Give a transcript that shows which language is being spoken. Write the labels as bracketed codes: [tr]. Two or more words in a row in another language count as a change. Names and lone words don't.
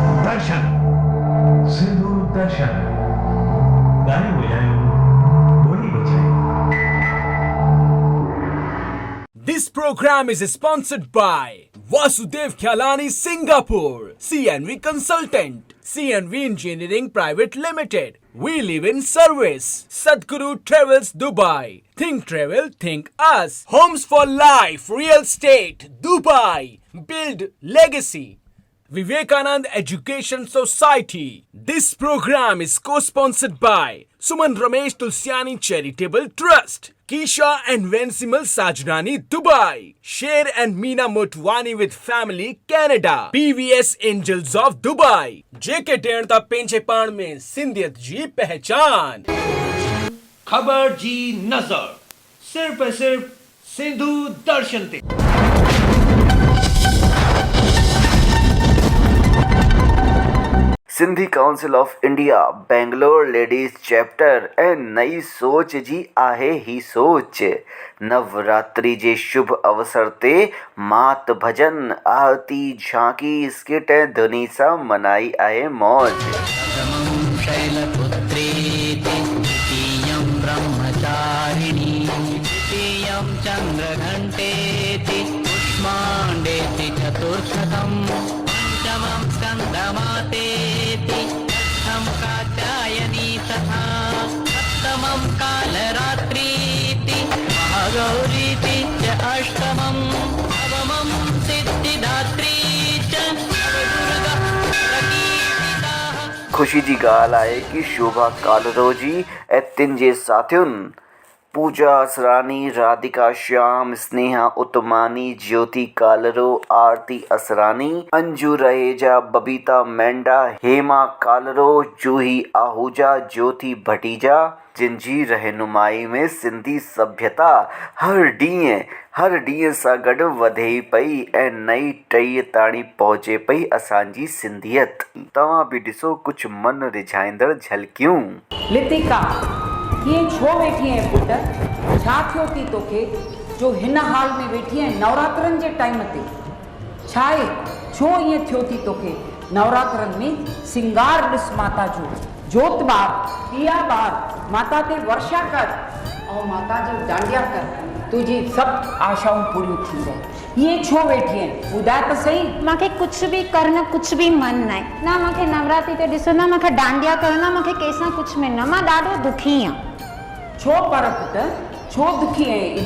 [sd] दर्शन सिंधु दर्शन गाने बजायो बोली बजाए। [en] This program is sponsored by Vasudev Khyalani Singapore, CNV Consultant, CNV Engineering Private Limited. We live in service. Sadhguru Travels Dubai. Think travel, think us. Homes for life, real estate, Dubai. Build legacy. Vivekanand Education Society. This program is co-sponsored by Suman Ramesh Tulsiani Charitable Trust, Kisha and Vensimal Sajrani Dubai, Sher and Meena Motwani with Family Canada, PVS Angels of Dubai, [sd] JK टेढ़ता पेंचे पान में सिंधियत जी पहचान। खबर जी नजर सिर्फ सिंधु दर्शन ते। सिंधी काउंसिल ऑफ इंडिया बेंगलोर लेडीज चैप्टर ऐं नई सोच जी आहे ही सोच। नवरात्रि जे शुभ अवसर ते मात भजन आरती झांकी स्किट ऐं धुनी सां मनाई आहे मौज। [sa] शैलपुत्रेति द्वितीयं ब्रह्मचारिणी तृतीयं चन्द्रघण्टेति कुष्माण्डेति चतुर्थकम् पंचमं स्कन्दमातेति षष्ठं कात्यायनी तथा सप्तमं कालरात्रीति महागौरीति च अष्टमं नवमं सिद्धिदात्री च नवदुर्गा प्रकीर्तिताः। [sd] खुशी जी ॻाल्हि आहे कि शोभा कालरो जी ऐं तिन जे साथियुनि पूजा असरानी, राधिका श्याम, स्नेहा उत्तमानी, ज्योति कालरो, आरती असरानी, अंजू रहेजा, बबीता मेंढा, हेमा कालरो, जूही आहूजा, ज्योति भटीजा, जिन जी रहनुमाई में सिंधी सभ्यता हर ॾींहं सां गॾु वधे पई ऐं नई टईअ ताणी पहुचे पई असांजी सिंधियत। तव्हां बि ॾिसो कुझु मन रिझाईंदड़ झलकियूं। लितिका कीअं छो वेठी आहे पुट? छा थियो थी तोखे जो हिन हाल में वेठी आहे नवरात्रनि जे टाइम ते? छा आहे छो ईअं थियो थी तोखे? नवरात्रनि में सिंगार ॾिस माता जो, जोत ॿार, ॾिया ॿार, माता ते वर्षा कर ऐं माता जो डांडिया कर, तुंहिंजी सभु आशाऊं पूरियूं थींदई। ईअं छो वेठी आहे ॿुधाए त सही। मूंखे कुझु बि करणु कुझु बि मन न आहे, न मूंखे नवरात्रि ते ॾिसो, न मूंखे डांडिया करणु, न मूंखे कंहिंसां कुझु में न, मां ॾाढो दुखी आहियां। छो पर पुट छो दुखी आहे?